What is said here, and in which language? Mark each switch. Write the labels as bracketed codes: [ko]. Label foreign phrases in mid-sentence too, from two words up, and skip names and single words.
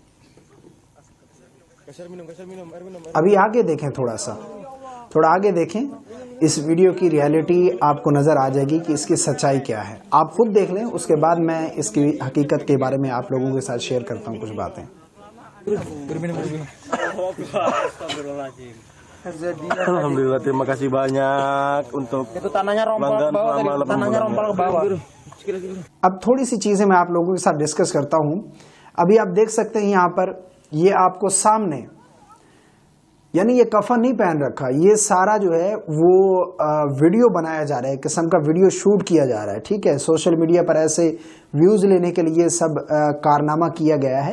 [hi] अभी आगे देखें, थोड़ा आगे देखें, इस वीडियो की रियलिटी आपको नजर आ जाएगी कि इसकी सच्चाई क्या है। आप खुद देख लें, उसके बाद मैं इसकी हकीकत के बारे में आप लोगों के साथ शेयर करता हूं कुछ बातें। [id] Alhamdulillah, terima kasih banyak untuk Itu tanahnya rompal ke bawah tadi, tanahnya rompal ke bawah. [hi] अब थोड़ी सी चीजें मैं आप लोगों के साथ डिस्कस करता हूं। अभी आप देख सकते हैं यहाँ पर, ये आपको सामने, यानी ये कफन नहीं पहन रखा, ये सारा जो है वो वीडियो बनाया जा रहा है, किस्म का [en] video shoot [hi] किया जा रहा है। ठीक है, [en] social media [hi] पर ऐसे व्यूज लेने के लिए सब कारनामा किया गया है।